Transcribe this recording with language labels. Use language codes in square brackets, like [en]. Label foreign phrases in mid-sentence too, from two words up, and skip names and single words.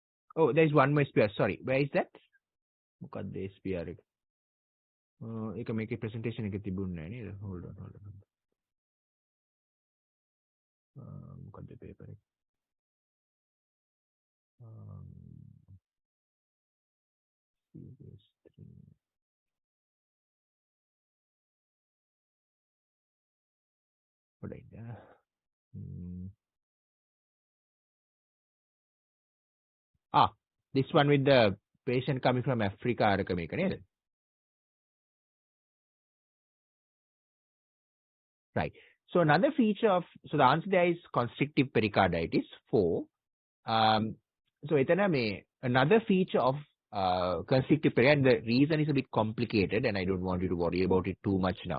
[en] Oh, there's one more sphere. Sorry, where is that? [si] මොකක්ද ඒ sphere එක? ඒක මේකේ presentation එකේ තිබුණේ නැහැ නේද? [en] Hold on. [si] මොකක්ද paper එක? CS3. හොඳයි. [en] This one with the patient coming from Africa [si] අරක මේක නේද? [en] Right. So another feature of, so the answer there is constrictive pericarditis 4. So another feature of constrictive pericarditis, the reason is a bit complicated and I don't want you to worry about it too much now.